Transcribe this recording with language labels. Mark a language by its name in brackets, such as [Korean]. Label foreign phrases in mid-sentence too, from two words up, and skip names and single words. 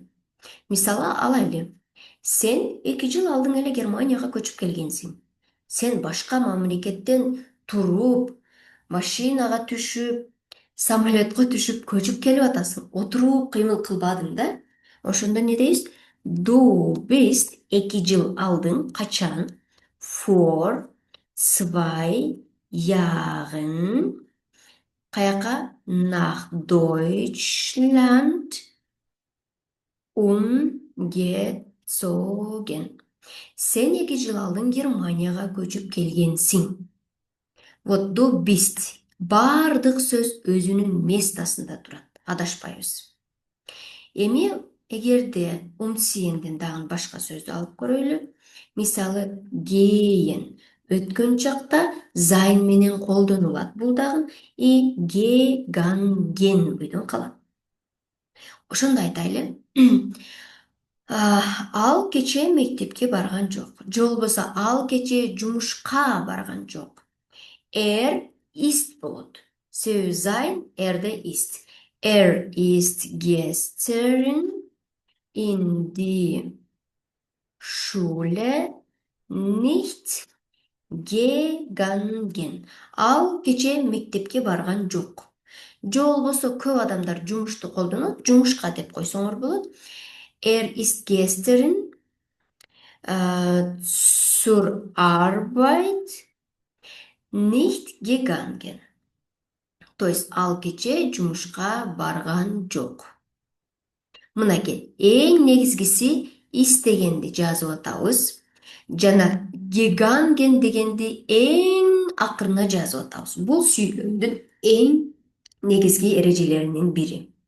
[Kyrgyz] Мисалы алайлы. Сен 2 жыл алдың эле Германияга көчүп келгенсиң. Сен башка мамлекеттен туруп, машинага түшүп, самолетко түшүп, көчүп келип атасың. Отуруп кыймыл кылбадың да? Ошондо не дейбиз? [German] Du bist [Kyrgyz] 2 жыл алдың, качан? [German] Vor 2 Jahren. [Kyrgyz] Каяка? [German] Nach Deutschland umgezogen. [Kyrgyz] Сен 2 жыл алдың Германияга көчүп келгенсиң. Вот [German] du bist [Kyrgyz] Бардык сөз өзүнүн местосунда турат. Адашпайбыз. Эми эгерде умсиенден дагы башка сөздү алып көрөлү. Мисалы гейен өткөн чакта зайн менен колдонулат. Бул дагы и ге ганген бойдон калат. Ошондо айтайлы. Ал кечээ мектепке барган жок. Же болбосо ал кечээ жумушка барган жок. Ist болот. Себеби sein эрде ist. [German] Ist gestern in die Schule nicht gegangen. [Kyrgyz] Ал кечээ мектепке барган жок. Же болбосо көп адамдар жумушту колдонот, жумушка деп койсоңор болот. [German] Ist gestern zur Arbeit nicht gegangen. [Russian] То есть [Kyrgyz] ал кечээ жумушка барган жок. Мынакей, эң негизгиси истегенди жазып атабыз. Жана gegangen дегенди эң акырына жазып атабыз. Бул сүйлөмдүн эң негизги эрежелеринин бири.